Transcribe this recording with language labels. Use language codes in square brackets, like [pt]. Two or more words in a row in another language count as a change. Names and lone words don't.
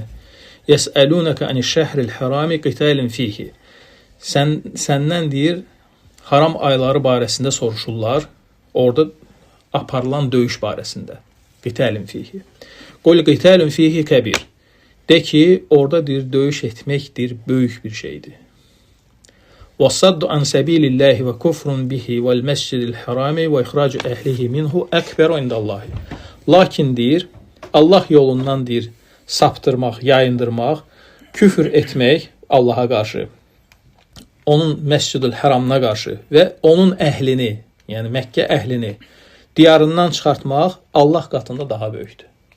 [ar] يسألونك عن الشهر الحرام قتال فيه. [az] Səndən deyir, haram ayları barəsində soruşurlar. Orada aparılan döyüş barəsində. [ar] قتال فيه قل قتال فيه كبير. [az] De ki, orada deyir, döyüş etməkdir, böyük bir şeydir. [ar] وَالصَّدُّ عَنْ سَبِيلِ اللّٰهِ وَكُفْرٌ بِهِ وَالْمَسْجِدِ الْحَرَامِ وَإِخْرَاجُ أَهْلِهِ مِنْهُ أَكْبَرُ عِنْدَ اللّٰهِ. [az] Lakin deyir, Allah yolundan deyir, saptırmaq, yayındırmaq küfür etmək Allaha qarşı, onun Məscidül Həramına qarşı və onun əhlini, yəni Məkkə əhlini diyarından çıxartmaq Allah qatında daha böyükdür.